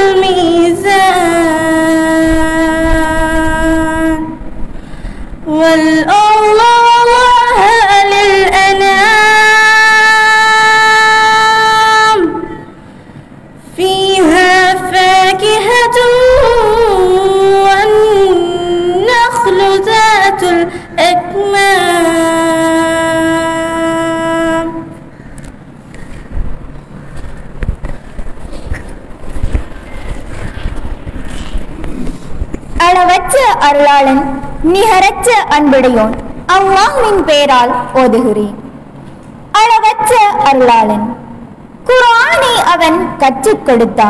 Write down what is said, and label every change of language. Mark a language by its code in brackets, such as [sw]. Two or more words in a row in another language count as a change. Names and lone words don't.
[ar] الميزان والأرض وضعها للأنام فيها فاكهة والنخل ذات الأكمام. [ta] அளவற்ற அருளாளன் நிகரற்ற அன்புடையோன் அல்லாஹ்வின் பெயரால் ஓதுகிறேன். அளவற்ற அருளாளன் குர்ஆனை அவன் கற்றுக் கொடுத்தான்.